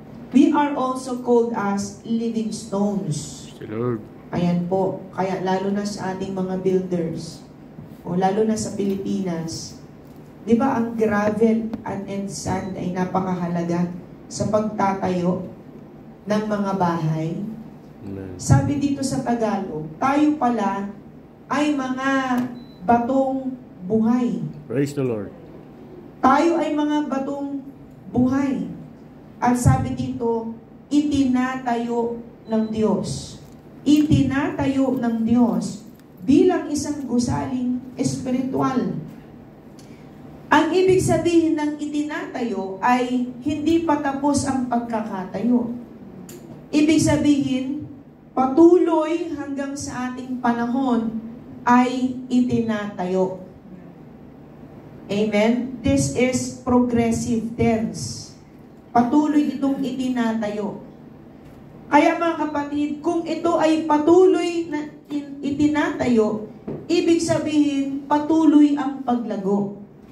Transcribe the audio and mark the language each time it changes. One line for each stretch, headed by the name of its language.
English: We are also called as living stones. Lord.
Filipino: Ayan po, kaya lalo na sa ating mga builders, o lalo na sa Pilipinas, di ba ang gravel and sand ay napakahalaga sa pagtatayo ng mga bahay? Amen. Sabi dito sa Tagalog, tayo pala ay mga batong buhay.
English: Praise the Lord.
Filipino: Tayo ay mga batong buhay. At sabi dito, itinatayo ng Diyos. Itinatayo ng Diyos bilang isang gusaling espiritual. Ang ibig sabihin ng itinatayo ay hindi pa tapos ang pagkakatayo. Ibig sabihin, patuloy hanggang sa ating panahon ay itinatayo. Amen?
English: This is progressive tense.
Filipino: Patuloy itong itinatayo. Kaya mga kapatid, kung ito ay patuloy na itinatayo, ibig sabihin, patuloy ang paglago.